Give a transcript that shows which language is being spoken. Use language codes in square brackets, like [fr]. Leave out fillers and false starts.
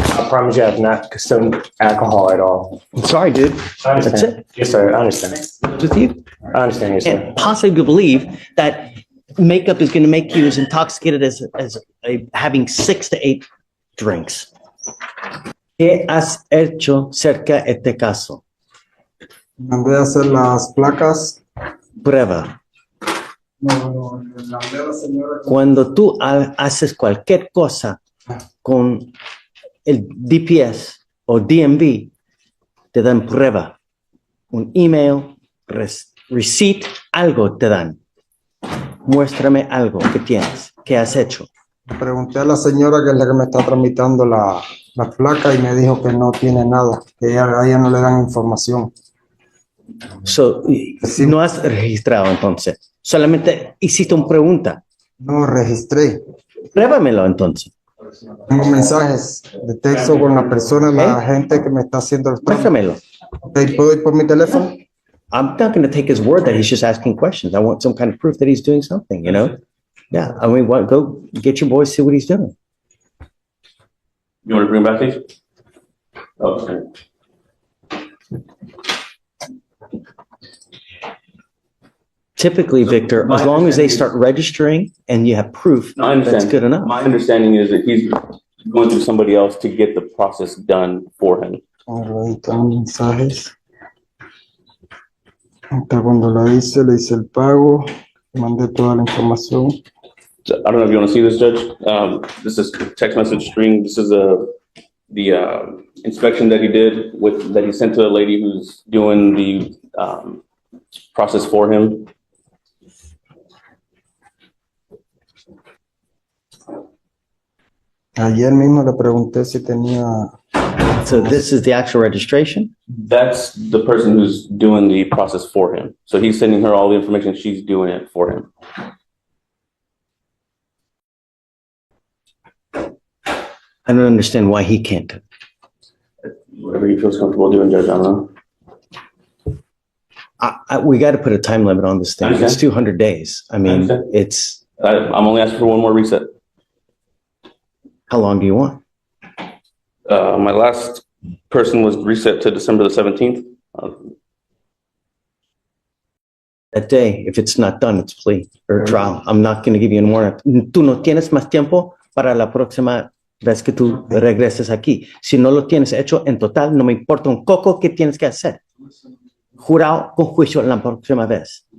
[en] I promise you, I have not consumed alcohol at all. I'm sorry, dude. I understand. That's it. Yes, sir. I understand. With you? I understand. Yes, sir. Can't possibly believe that makeup is going to make you as intoxicated as having 6 to 8 drinks. [es] ¿Qué has hecho cerca de este caso? Mandé a hacer las placas. Prueba. No, le mandé a la señora. Cuando tú haces cualquier cosa con el DPS o DMV, te dan prueba. Un email, receipt, algo te dan. Muéstrame algo que tienes, que has hecho. Pregunté a la señora que es la que me está tramitando la placa y me dijo que no tiene nada, que a ella no le dan información. So, no has registrado entonces. Solamente hiciste una pregunta. No registré. Pruébamelo entonces. Tengo mensajes de texto con la persona, la gente que me está haciendo el trámite. Muéstramelo. Okay, ¿puedo ir por mi teléfono? [en] I'm not going to take his word that he's just asking questions. I want some kind of proof that he's doing something, you know? Yeah, I mean, go get your boy, see what he's doing. You want to bring him back, please? Oh, okay. Typically, Victor, as long as they start registering and you have proof, No, I understand. that's good enough. My understanding is that he's going through somebody else to get the process done for him. [es] Ahí están mensajes. Hasta cuando le hice el pago, mandé toda la información. [en] So, I don't know if you want to see this, Judge. This is text message string. This is the inspection that he did that he sent to the lady who's doing the process for him. [es] Ayer mismo le pregunté si tenía. [en] So this is the actual registration? That's the person who's doing the process for him. So he's sending her all the information. She's doing it for him. I don't understand why he can't. Whatever he feels comfortable doing, Judge, I don't know. We got to put a time limit on this thing. It's Understand. 200 days. I mean, Understand. it's, I'm only asking for one more reset. how long do you want? My last person was reset to December the 17th. That day, if it's not done, it's plea or trial. I'm not going to give you any more. [es] Tú no tienes más tiempo para la próxima vez que tú regreses aquí. Si no lo tienes hecho en total, no me importa un coco que tienes que hacer. Jurado con juicio la próxima vez.